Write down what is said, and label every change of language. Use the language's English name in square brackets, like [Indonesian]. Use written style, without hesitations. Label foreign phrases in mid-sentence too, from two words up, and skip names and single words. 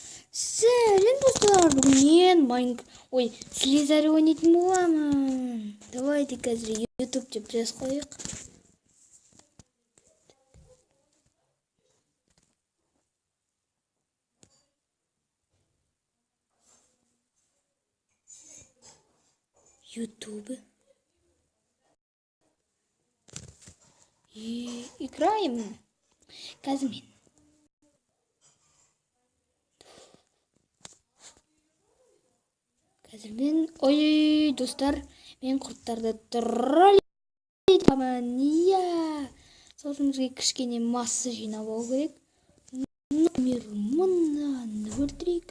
[Kazakh] Сәлем достар, бүгін мен Слизер ойнайтын боламын. Давайте қазір YouTube деп жазып қояйық. YouTube. [Russian] И играем. [Kazakh] Қазір мен. Ой, достар, мен құрттарды троллейдімін. Иә. Сол үшін бізге кішкене масса жинап алу керек. Номер мыңнан өлтірейік.